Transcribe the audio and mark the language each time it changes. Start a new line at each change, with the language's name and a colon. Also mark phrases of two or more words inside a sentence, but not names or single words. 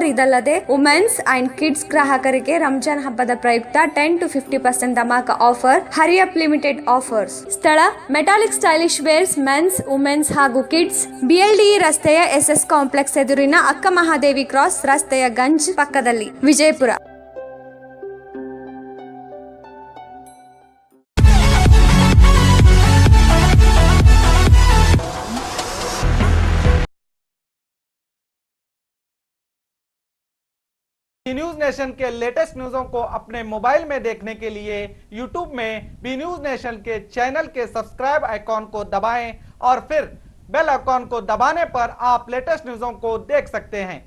Kannada: ಇದಲ್ಲದೆ
English: womens and kids
Kannada: ಗ್ರಾಹಕರಿಗೆ ರಂಜಾನ್ ಹಬ್ಬದ ಪ್ರಯುಕ್ತ 10 to 50% ಧಮಾಕ ಆಫರ್।
English: Hurry up limited offers.
Kannada: ಸ್ಥಳ ಮೆಟಾಲಿಕ್ ಸ್ಟೈಲಿಶ್ ವೇರ್ಸ್ ಮೆನ್ಸ್ ವುಮೆನ್ಸ್ ಹಾಗೂ ಕಿಡ್ಸ್, BLDE ರಸ್ತೆಯ SS ಕಾಂಪ್ಲೆಕ್ಸ್ ಎದುರಿನ ಅಕ್ಕ ಮಹಾದೇವಿ ಕ್ರಾಸ್ ರಸ್ತೆಯ ಗಂಜ್ ಪಕ್ಕದಲ್ಲಿ, ವಿಜಯಪುರ।
Hindi: न्यूज नेशन के लेटेस्ट न्यूज़ों को अपने मोबाइल में देखने के लिए यूट्यूब में बी न्यूज नेशन के चैनल के
English: subscribe icon
Hindi: को दबाएं और फिर
English: bell icon
Hindi: को दबाने पर आप लेटेस्ट न्यूज़ों को देख सकते हैं।